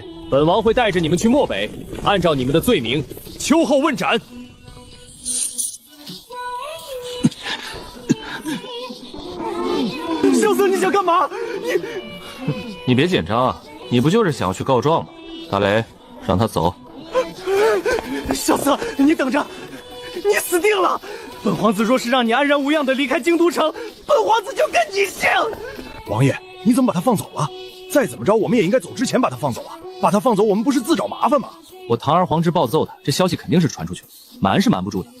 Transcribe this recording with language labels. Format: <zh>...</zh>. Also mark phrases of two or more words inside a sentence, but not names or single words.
<zh>本王會帶着你們去漠北，按照你們的罪名，秋後問斬。蕭策，你想幹嘛？你別緊張啊，你不就是想要去告狀嗎？大雷，讓他走。蕭策，你等着，你死定了！本皇子若是讓你安然無恙地離開京都城，本皇子就跟你姓。王爺，你怎麼把他放走了？再怎麼着，我們也應該走之前把他放走啊！把他放走，我們不是自找麻煩嗎？我堂而皇之暴揍他，這消息肯定是傳出去了，瞞是瞞不住的。</zh>